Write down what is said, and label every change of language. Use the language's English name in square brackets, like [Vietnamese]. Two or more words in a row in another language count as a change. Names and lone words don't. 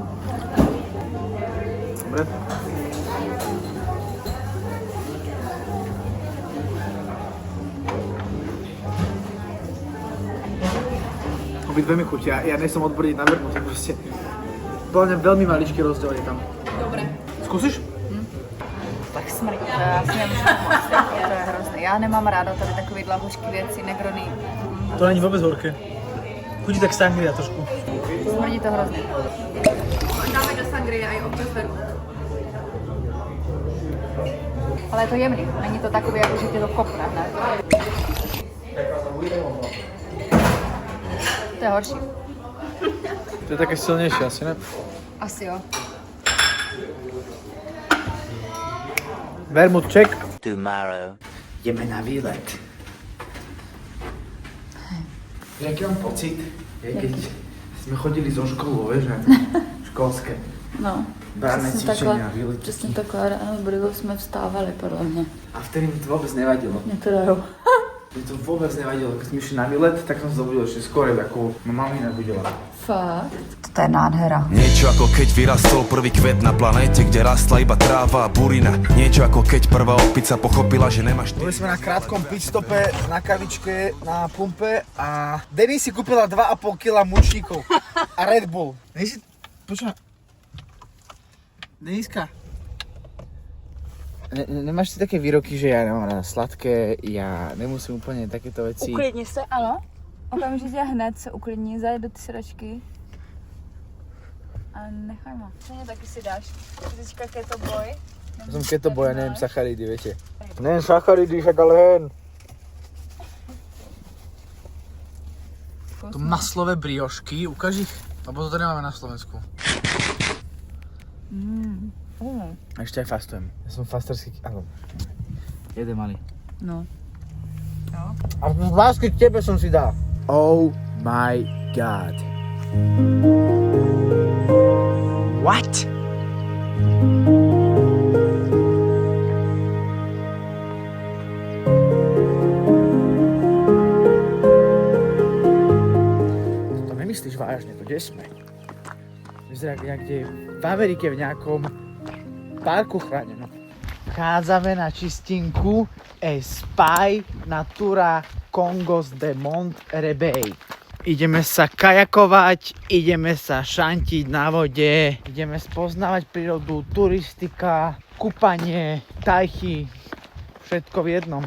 [Slovak] Dobre. Obidve mi chutia. Ja nesom odborník na vermouth, proste. Podľa mňa veľmi maličký rozdiel je tam. Dobre. Skúsiš? Tak smrdí, [Czech] to já si nemůžu pomoct, to je hrozný. Já nemám ráda tady takovýhle hořký věci, negrony. [Slovak] To není vôbec horké. [Czech] Chutí tak sangria trošku. Smrdí to hrozně. [Slovak] Dáme do sangrie aj občas vermut. [Czech] Ale je to jemný, není to takový, jako že tě to kopne hned. To je horší. [Slovak] To je také silnejšie asi, ne? [Czech] Asi jo. [Slovak] Vermut check. [English] Tomorrow. [Slovak] Ideme na výlet. Jaký mám pocit, keď sme chodili zo školou, vieš, školské. No, Bránne cvičenia, výlety. [Czech] přesně takhle ráno s Brigou jsme vstávali, podle mě. [Slovak] A vtedy mi to vôbec nevadilo. [Czech] Mě to jo. [Slovak] Mne to vôbec nevadilo. Keď sme išli na výlet, tak som sa zobudil ešte skôr, ako ma mami nebudila. Fakt? To je nádhera. Niečo ako keď vyrastol prvý kvet na planéte, kde rastla iba tráva a burina. Niečo ako keď prvá opica pochopila, že nemáš... Boli sme na krátkom pitstope, na kavičke, na pumpe a Denny si kúpila 2,5 kg mučníkov a Red Bull. Počúva. Deniska. Nemáš si také výroky, že ja nemám ráda sladké, ja nemusím úplně takéto věci. [Czech] Uklidni se, ano. Okamžitě hned se uklidni, zajď do ty sedačky. [Slovak] A nechaj ma. [Czech] Stejně taky si dáš. [Slovak] Teďka keto boj. Ja som keto boy, ja neviem sacharidy, viete. Neviem sacharidy, však ale hen. Tu maslové briošky, ukáž ich, lebo to nemáme na Slovensku. A ešte aj fastujem. Ja som fasterský, áno. Jeden malý. No. A z lásky k tebe som si dal. [English] Oh my god. What? [Slovak] To nemyslíš vážne, to kde sme? Vyzerá niekde v Amerike v nejakom parku chránenom. Vchádzame na čistinku Spy Natura Congos de Mont Rebei. Ideme sa kajakovať, ideme sa šantiť na vode, ideme spoznávať prírodu, turistika, kúpanie, tajchy, všetko v jednom.